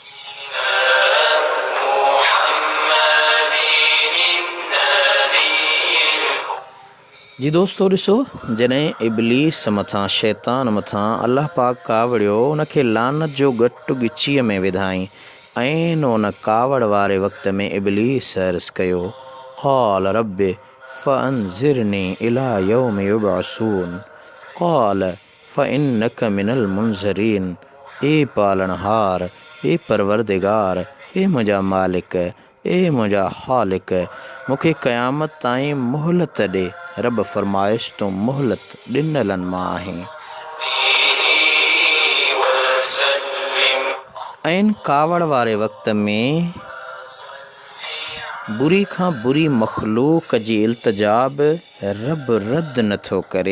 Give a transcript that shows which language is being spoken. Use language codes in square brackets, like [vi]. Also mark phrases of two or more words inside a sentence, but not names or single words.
[sd] जी दोस्तो, ॾिसो, जॾहिं इब्लीस मथां, शैतान मथां अल्लाह पाक कावड़ियो, उनखे लानत जो गटु ॻिचीअ में विधाईं। ऐं उन कावड़ वारे वक़्त में इब्लीस अर्ज़ कयो, [ar] قال رب فأنظرني إلى يوم يبعثون، قال فإنك من المنظرين. [sd] ए पालनहार, ए परवरदिगार, ए मुंहिंजा मालिक, ए मुंहिंजा ख़ालिक, मूंखे क़यामत ताईं मोहलत ॾे। रब फरमाइश, तूं मोहलत ॾिनलनि मां आहीं। ऐं कावड़ वारे वक़्त में बुरी खां बुरी मख़लूक जी इल्तिजा बि रब रद्द नथो करे।